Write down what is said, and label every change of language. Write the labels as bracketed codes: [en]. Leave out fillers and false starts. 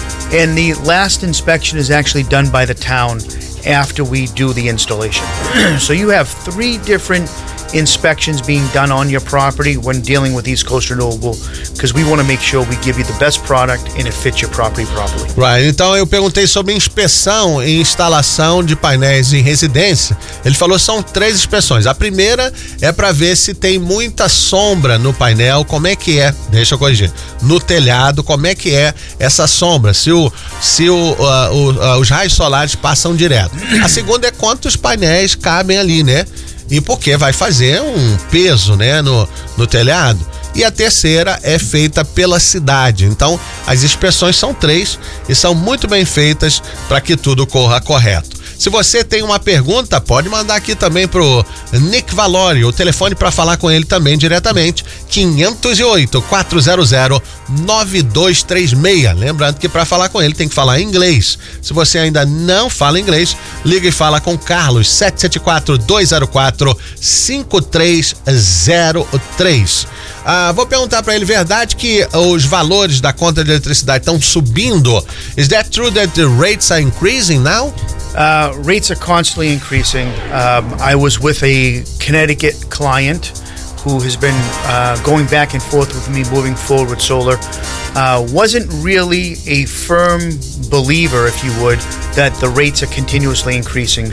[en] And the last inspection is actually done by the town after we do the installation. So you have three different inspections being done on your property when dealing with East Coast Renewable, because we want to make sure we give you the best product and it fits your property properly. Right. [pt] Então eu perguntei sobre inspeção e instalação de painéis em residência. Ele falou que são três inspeções. A primeira é para ver se tem muita sombra no painel, como é que é, deixa eu corrigir, no telhado, como é que é essa sombra, se os raios solares passam direto. A segunda é quantos painéis cabem ali, né? E porque vai fazer um peso, né, no telhado. E a terceira é feita pela cidade. Então, as inspeções são três e são muito bem feitas para que tudo corra correto. Se você tem uma pergunta, pode mandar aqui também para o Nick Valori, o telefone para falar com ele também diretamente, 508-400-9236. Lembrando que para falar com ele tem que falar inglês. Se você ainda não fala inglês, liga e fala com Carlos, 774-204-5303. Ah, vou perguntar para ele, verdade que os valores da conta de eletricidade estão subindo? [en] Is that true that the rates are increasing now? Rates are constantly increasing. I was with a Connecticut client who has been going back and forth with me moving forward with solar. Wasn't really a firm believer, if you would, that the rates are continuously increasing.